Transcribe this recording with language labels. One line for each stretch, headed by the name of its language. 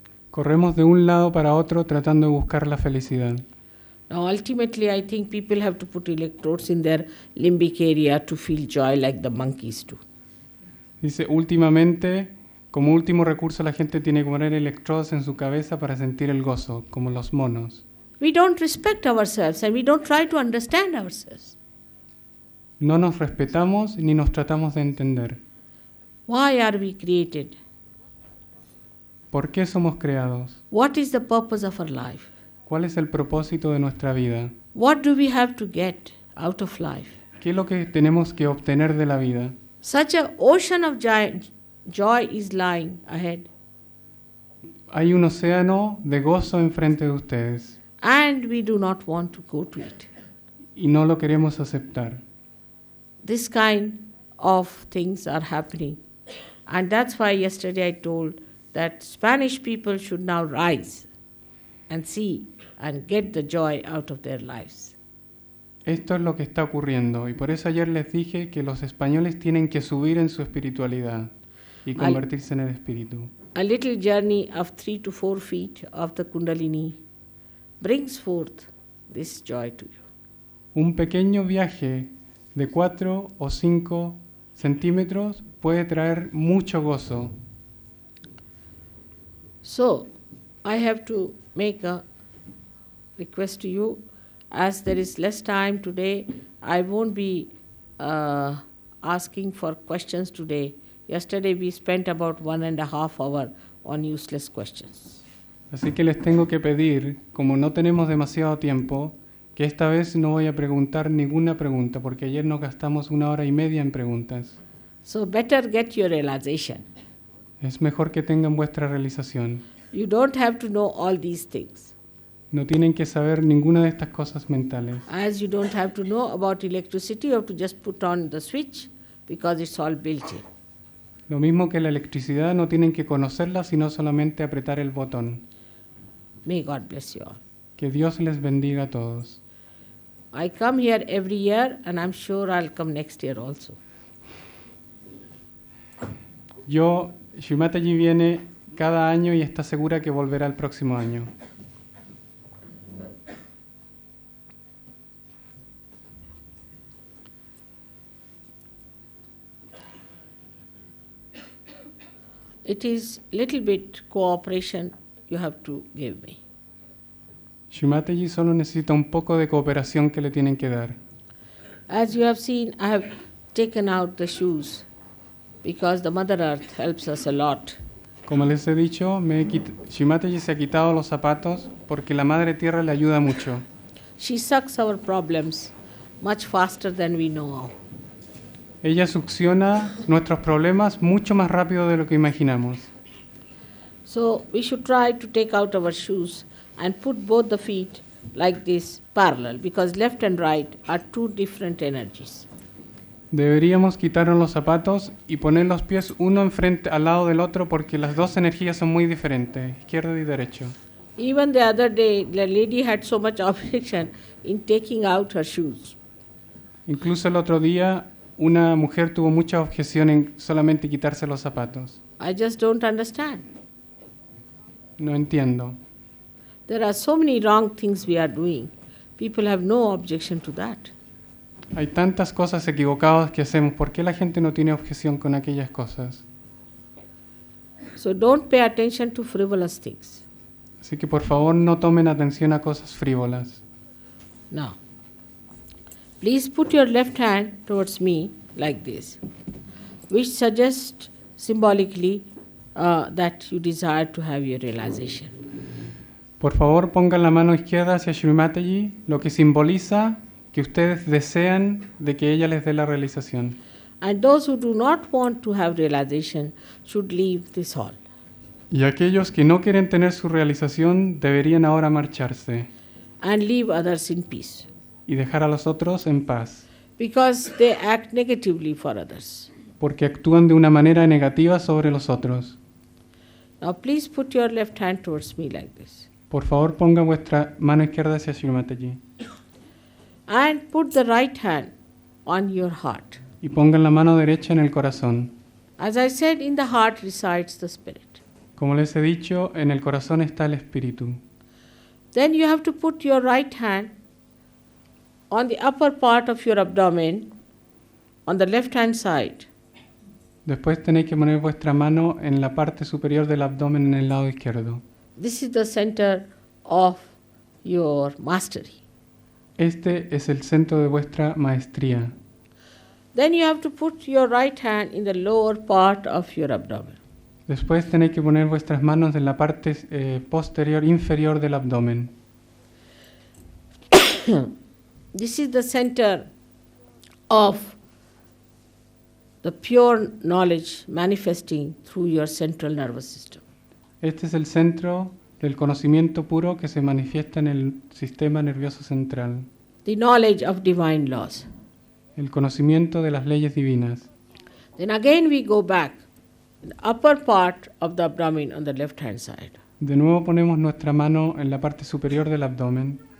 Spanish: Corremos de un lado para otro tratando de buscar la felicidad.
English: Now, ultimately, I think people have to put electrodes in their limbic area to feel joy like the monkeys do.
Spanish: Dice, últimamente, como último recurso, la gente tiene que poner electrodos en su cabeza para sentir el gozo, como los monos.
English: We don't respect ourselves and we don't try to understand ourselves.
Spanish: No nos respetamos ni nos tratamos de entender.
English: Why are we created?
Spanish: ¿Por qué somos creados?
English: What is the purpose of our life?
Spanish: ¿Cuál es el propósito de nuestra vida?
English: What do we have to get out of life?
Spanish: ¿Qué es lo que tenemos que obtener de la vida?
English: Such an ocean of joy is lying ahead,
Spanish: Hay un océano de gozo enfrente de ustedes
English: and we do not want to go to it.
Spanish: y no lo queremos aceptar.
English: This kind of things are happening, and that's why yesterday I told that Spanish people should now rise and see and get the joy out of their lives.
Spanish: Esto es lo que está ocurriendo y por eso ayer les dije que los españoles tienen que subir en su espiritualidad y convertirse en el espíritu.
English: A little journey of 3 to 4 feet of the Kundalini brings forth this joy to you.
Spanish: Un pequeño viaje de 4 o 5 centímetros puede traer mucho gozo.
English: So, I have to make a request to you. As there is less time today, I won't be asking for questions today. Yesterday we spent about 1.5 hours on useless questions.
Spanish: Así que les tengo que pedir, como no tenemos demasiado tiempo, que esta vez no voy a preguntar ninguna pregunta, porque ayer nos gastamos 1 hora y media en preguntas.
English: So better get your realization.
Spanish: Es mejor que tengan vuestra realización.
English: You don't have to know all these things.
Spanish: No tienen que saber ninguna de estas cosas mentales.
English: As you don't have to know about electricity, you have to just put on the switch because it's all built in.
Spanish: Lo mismo que la electricidad, no tienen que conocerla, sino solamente apretar el botón.
English: May God bless you all.
Spanish: Que Dios les bendiga a todos.
English: I come here every year and I'm sure I'll come next year also.
Spanish: Shrimataji viene cada año y está segura que volverá el próximo año.
English: It is little bit cooperation you have to give me.
Spanish: Shrimataji solo necesita un poco de cooperación que le tienen que dar.
English: As you have seen, I have taken out the shoes because the Mother Earth helps us a lot
Spanish: Como les he dicho, Shri se ha quitado los zapatos porque la Madre Tierra le ayuda mucho.
English: She sucks our problems much faster than we know.
Spanish: Ella succiona nuestros problemas mucho más rápido de lo que imaginamos.
English: So we should try to take out our shoes and put both the feet like this parallel, because left and right are two different energies.
Spanish: Deberíamos quitarnos los zapatos y poner los pies uno enfrente al lado del otro porque las dos energías son muy diferentes, izquierdo y derecho.
English: Even the other day, the lady had so much objection in taking out her shoes.
Spanish: Incluso el otro día una mujer tuvo mucha objeción en solamente quitarse los zapatos.
English: I just don't understand.
Spanish: No entiendo.
English: There are so many wrong things we are doing. People have no objection to that.
Spanish: Hay tantas cosas equivocadas que hacemos. ¿Por qué la gente no tiene objeción con aquellas cosas?
English: So don't pay attention to frivolous things.
Spanish: Así que por favor no tomen atención a cosas frívolas.
English: Now, please put your left hand towards me like this, which suggests symbolically that you desire to have your realization.
Spanish: Por favor pongan la mano izquierda hacia Shrimataji, lo que simboliza que ustedes desean de que ella les dé la realización.
English: And those who do not want to have realization should leave this hall.
Spanish: Y aquellos que no quieren tener su realización deberían ahora marcharse
English: And leave others in peace,
Spanish: y dejar a los otros en paz,
English: because they act negatively for others.
Spanish: porque actúan de una manera negativa sobre los otros.
English: Now please put your left hand towards me like this.
Spanish: Por favor pongan vuestra mano izquierda hacia Shrimataji
English: And put the right hand on your heart.
Spanish: y pongan la mano derecha en el corazón.
English: As I said, in the heart resides the spirit.
Spanish: Como les he dicho, en el corazón está el espíritu.
English: Then you have to put your right hand on the upper part of your abdomen, on the left hand side.
Spanish: Después tenéis que poner vuestra mano en la parte superior del abdomen en el lado izquierdo.
English: This is the center of your mastery.
Spanish: Este es el centro de vuestra maestría.
English: Then you have to put your right hand in the lower part of your abdomen.
Spanish: Después tenéis que poner vuestras manos en la parte posterior, inferior del abdomen.
English: This is the center of the pure knowledge manifesting through your central nervous system. Este es el centro del conocimiento puro que se manifiesta en el sistema nervioso central. The knowledge of divine laws.
Spanish: El conocimiento de las leyes divinas.
English: Then again we go back, the upper part of the abdomen on the left hand side.
Spanish: De nuevo ponemos nuestra mano en la parte superior del abdomen